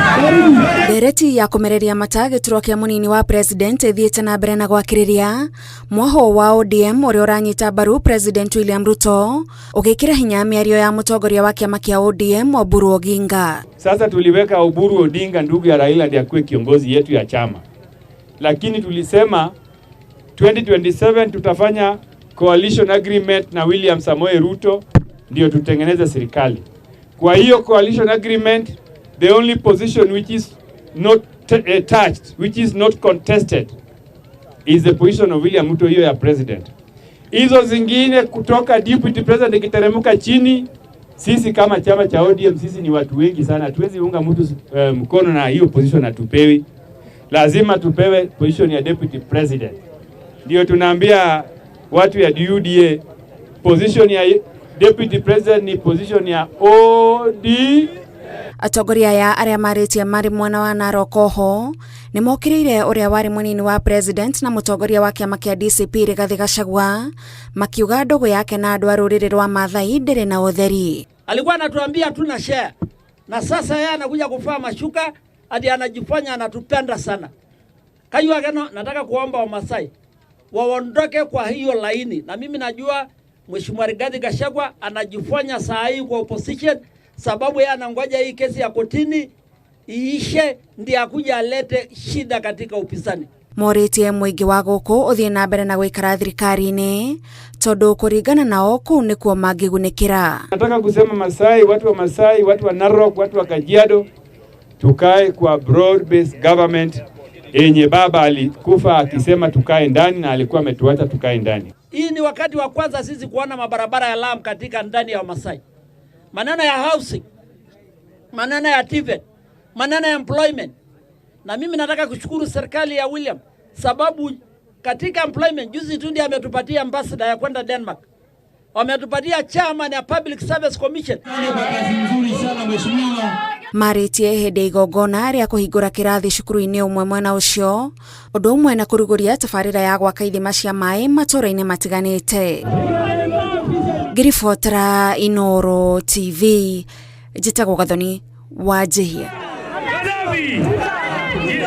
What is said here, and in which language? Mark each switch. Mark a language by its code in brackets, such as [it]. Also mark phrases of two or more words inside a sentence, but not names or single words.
[ki] Ndereti ya kumereria mata gĩturwa kĩa munini wa president ithiĩte na mbere na gwakĩrĩria mwaho wa ODM ũrĩa ũranyita mbaru President William Ruto ũgĩkĩra hinya mĩario ya mũtongoria wa kĩama kĩa ODM Oburu Oginga. [sw] Sasa tuliweka Oburu Odinga ndugu ya Raila ndiye akuwe kiongozi yetu ya chama, lakini tulisema 2027 tutafanya [en] coalition agreement [sw] na William Samoei Ruto ndio tutengeneze serikali. Kwa hiyo [en] coalition agreement, the only position which is not touched, which is not contested, is the position of William Ruto, [sw] hiyo ya president. Hizo zingine kutoka [en] deputy president [sw] ikiteremuka chini, sisi kama chama cha ODM sisi ni watu wengi sana, hatuwezi unga mtu mkono na hiyo position hatupewi. Lazima tupewe position ya [en] deputy president. [sw] Ndio tunaambia watu ya UDA, position ya [en] deputy president [sw] ni position ya ODM. [ki] Atongoria ya aria maritie mari mwana wa Narok oho ni mokiriire uria wari munini wa president na mutongoria wa kiama kia DCP Rigathi Gachagua makiuga ndogo yake na andu a ruriri rwa Maathai ndiri na utheri. [sw] Alikuwa anatuambia tuna share na sasa yeye anakuja kufaa mashuka hadi anajifanya anatupenda sana. Kayua gano, nataka kuomba Wamasai waondoke kwa hiyo laini, na mimi najua Mheshimiwa Rigathi Gachagua anajifanya saa hii kwa opposition sababu yeye anangoja hii kesi ya kotini iishe ndiye akuja alete shida katika upinzani. [ki] Moritie muingi wa guku uthie na mbere na gwikara thirikari-ini tondu kuringana nao kuu nikuo mangigunikira. [sw] Nataka kusema Masai, watu wa Narok, watu wa Kajiado, tukae kwa [en] broad based government [sw] yenye baba alikufa akisema tukae ndani na alikuwa ametuacha tukae ndani. Hii ni wakati wa kwanza sisi kuona mabarabara ya lami katika ndani ya Masai. Maneno ya housing, maneno ya TVET, maneno ya employment. Na mimi nataka kushukuru serikali ya William sababu katika employment juzi tu ndiye ametupatia ambassador ya kwenda Denmark. Wametupatia chairman ya Public Service Commission. [ki] Maritie hĩndĩ igongona rĩa kũhingũra kĩrathi cukuru-inĩ ũmwe mwena ũcio ũndũ ũmwe na kũrugũria tabarĩra ya gwaka ithima cia maĩ matũũra-inĩ matiganĩte. Ngĩribotera Inooro TV, njĩtagwo Gathoni Wanjihia.